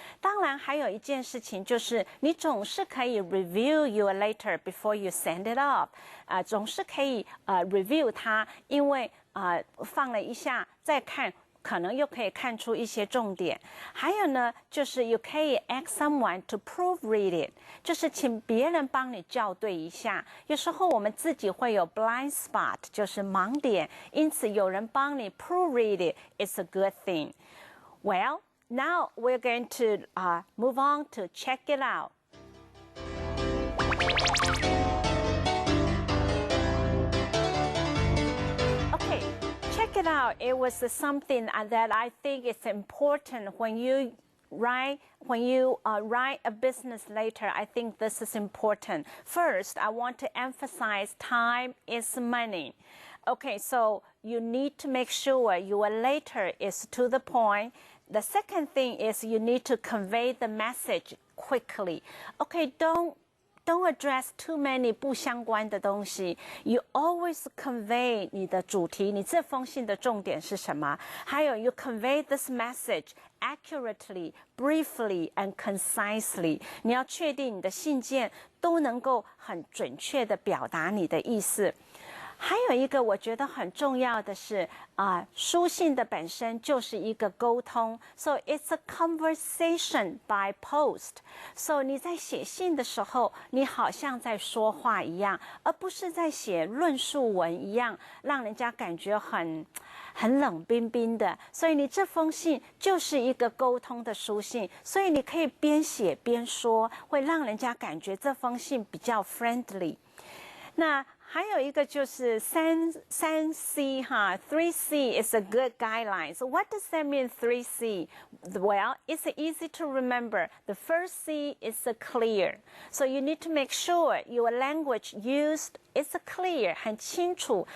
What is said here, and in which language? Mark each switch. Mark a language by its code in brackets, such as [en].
[zh] 当然，还有一件事情就是你总是可以 [en] review your letter before you send it off， [zh] 总是可以review 它，因为放了一下再看，可能又可以看出一些重点。还有呢，就是you可以 [en] ask someone to proofread it， [zh] 就是请别人帮你校对一下。有时候我们自己会有 blind spot， 就是盲点，因此有人帮你 [en] proofread it is a good thing. Well, now we're going to move on to check it out. Check it out. It was something that I think is important when you write a business letter. I think this is important. First, I want to emphasize time is money. Okay, so you need to make sure your letter is to the point. The second thing is you need to convey the message quickly. Okay, don't address too many [zh] 不相关的东西。 [en] You always convey [zh] 你的主题，你这封信的重点是什么？ [en] 还有 you convey this message accurately, briefly and concisely。 [zh] 你要确定你的信件都能够很准确地表达你的意思。还有一个我觉得很重要的是书信的本身就是一个沟通 ， [en] so it's a conversation by post. [zh] So 你在写信的时候，你好像在说话一样，而不是在写论述文一样，让人家感觉很冷冰冰的。所以你这封信就是一个沟通的书信，所以你可以边写边说，会让人家感觉这封信比较 friendly。那还有一个就是3C [en] 3C is a good guideline. So what does that mean 3C? Well, it's easy to remember. The first C is a clear. So you need to make sure your language used is a clear, [zh] 很清楚.